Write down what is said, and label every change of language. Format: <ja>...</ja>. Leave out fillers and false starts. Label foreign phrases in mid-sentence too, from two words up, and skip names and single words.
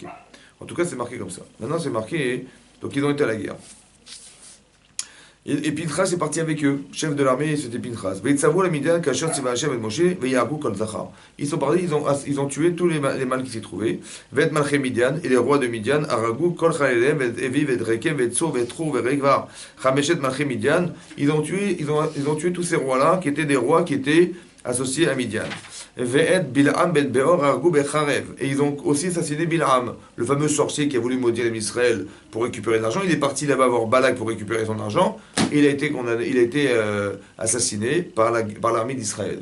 <fr>En tout cas, c'est marqué comme ça. Maintenant, c'est marqué, donc ils ont été à la guerre. Et Pinchas est parti avec eux, chef de l'armée, c'était Pinchas. Ils sont partis, ils ont tué tous les mâles qui s'y trouvaient.</fr> <he>ואת מלכי מדין,</he> <fr>et les rois de Midian,</fr> <he>הרגו, כל חללים, ואת אוי, ואת רקם, ואת צור, ואת חור, ואת רבע, חמשת מלכי מדין.</he> <fr>Ils ont tué tous ces rois-là, qui étaient des rois qui étaient associés à Midian.</fr> <he>ואת בלעם בן בעור הרגו בחרב.</he> <fr>Et ils ont aussi assassiné Bil'am, le fameux sorcier qui a voulu maudire Israël pour récupérer de l'argent. Il est parti là-bas voir Balak pour récupérer son argent. Et il a été assassiné par l'armée d'Israël.</fr>